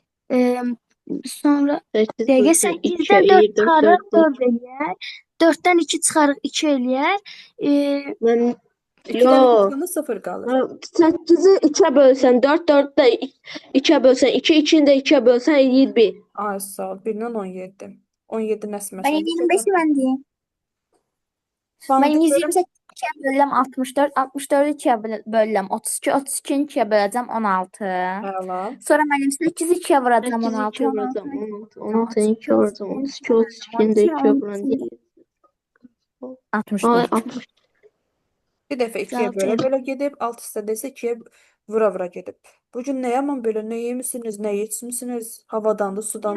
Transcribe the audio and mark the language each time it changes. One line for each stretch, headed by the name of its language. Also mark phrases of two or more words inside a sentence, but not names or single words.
Azerbaijani: Sonra dəqiqə 8-dən 4 çıxarıq 4 eləyər. 4-dən 2 çıxarıq 2 eləyər. Mən 2-dən yox. 2 çıxanda 0 qalır. 8-i 2-ə bölsən 4, 4-ü də 2-ə bölsən 2, 2-ni də 2-ə bölsən eləyir 1. Ay sağ ol. 1-dən 17. 17 nəsə Benim məsələn.
Turkish: 25'i ben diyeyim. Benim 128 ikiye bölüm 64. 64'ü ikiye bölüm 32. 32'yi ikiye böleceğim 16.
Azerbaijani: Əla.
Turkish: Sonra benim 8'i ikiye vuracağım
Azerbaijani: 8-i 16. 2-ə vuracam 16. 16-nı 2-ə vuracam 32, 32-ni də 2-ə vuran deyir. 64. 60. Bir dəfə 2-yə Cavab bölə-bölə gedib, alt hissədə isə 2-yə vura-vura gedib. Bu gün nə yaman belə, nə yemisiniz, nə içmisiniz, havadandı, sudandı,